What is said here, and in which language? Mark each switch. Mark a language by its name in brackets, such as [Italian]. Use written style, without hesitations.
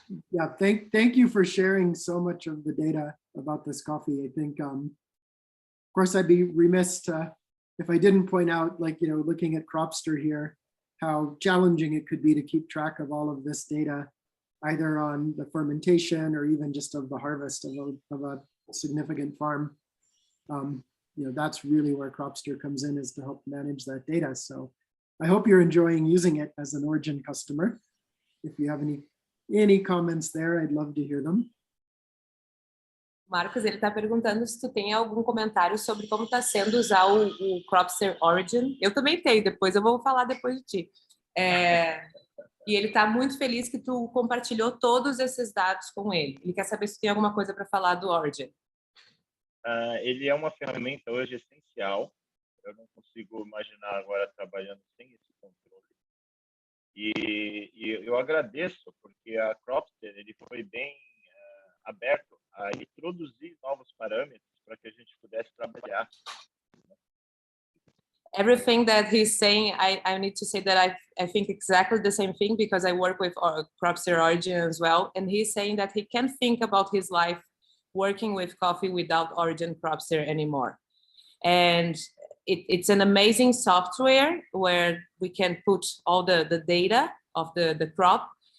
[English] Yeah, thank you for sharing so much of the data about this coffee. I think, of course, I'd be remiss if I didn't point out, like, you know, looking at Cropster here, how challenging it could be to keep track of all of this data, either on the fermentation or even just of the harvest of a significant farm. You know, that's really where Cropster comes in, is to help manage that data. So I hope you're enjoying using it as an Origin customer. If you have any comments there, I'd love to hear them. [Portuguese] Marcos, ele está perguntando se tu tem algum comentário sobre como está sendo usar o Cropster Origin. Eu também tenho, depois eu vou falar depois de ti. E ele está muito feliz que tu compartilhou todos esses dados com ele. Ele quer saber se tem alguma coisa para falar do Origin. Ele é uma ferramenta hoje essencial. Eu não consigo imaginar agora trabalhando sem esse controle. E eu agradeço, porque a Cropster ele foi bem aberto a introduzir novos parâmetros para que a gente pudesse trabalhar. [English] Everything that he's saying, I need to say that I think exactly the same thing because I work with Cropster Origin as well. And he's saying that he can't think about his life working with coffee without Origin Cropster anymore. And it's an amazing software where we can put all the data of the crop.